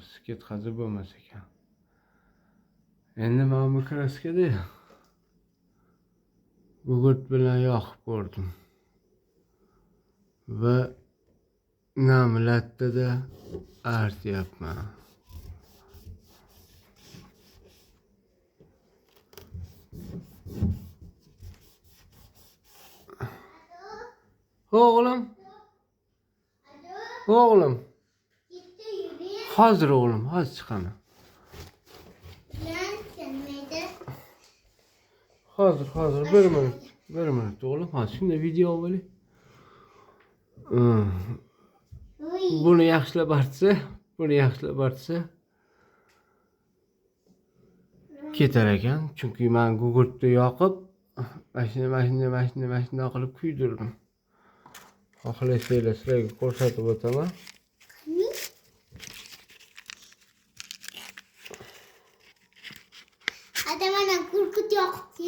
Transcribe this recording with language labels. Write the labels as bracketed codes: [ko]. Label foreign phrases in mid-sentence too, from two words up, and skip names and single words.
[uz] Ketkazib bo'lmas ekan. Endi men bu kraskada gugurt bilan yoqib ko'rdim. Va nam lattada artyapman. [tr] Oğlum. Oğlum. Hazır oğlum, hadi çıkalım. Hazır. Bir minut oğlum. Hadi şimdi video böyle. [uz] Bunu yaxshilab artsa, ketar ekan. Chunki men gugurtni yoqib, mashina qilib kuydirdim. Xohlasanglar sizlarga ko'rsatib o'taman. Adamana gurkut yoqdi.